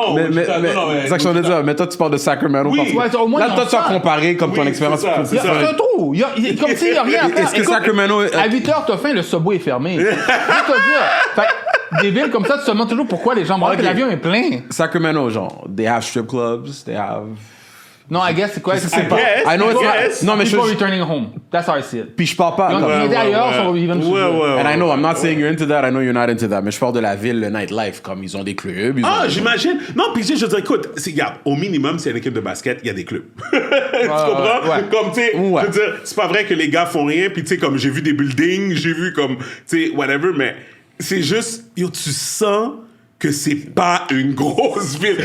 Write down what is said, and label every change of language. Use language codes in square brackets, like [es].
[fr] Mais c'est ça que je voulais dire. Mais toi, tu parles de Sacramento. Oui. Au moins, là, toi, tu as comparé comme ton expérience. C'est un trou. Comme s'il n'y a rien à faire. Est-ce que Sacramento... À 8h, t'as faim, le subway est fermé. Je veux te dire. Des villes comme ça, tu te demandes toujours pourquoi les gens mangent, que l'avion est plein. [en] Sacramento, genre, they have strip clubs, they have... [fr] Non, [en] I guess [fr] c'est quoi? [en] I guess. I know it's Yes. [fr] not. Non, mais [en] People returning home. That's how I see it. [fr] Puis je parle pas. Ils ont comme- été ailleurs, sont even [en] And I know, I'm not saying you're into that, I know you're not into that, [fr] mais je parle de la ville, le nightlife, comme ils ont des clubs. J'imagine. Non, puis je veux dire, écoute, regarde, au minimum, s'il y a une équipe de basket, il y a des clubs. Tu comprends? ouais. Comme, tu sais, Ouais. je veux dire, c'est pas vrai que les gars font rien, puis tu sais, comme j'ai vu des buildings, j'ai vu comme, tu sais, whatever, mais c'est juste, yo, tu sens que c'est pas une grosse ville.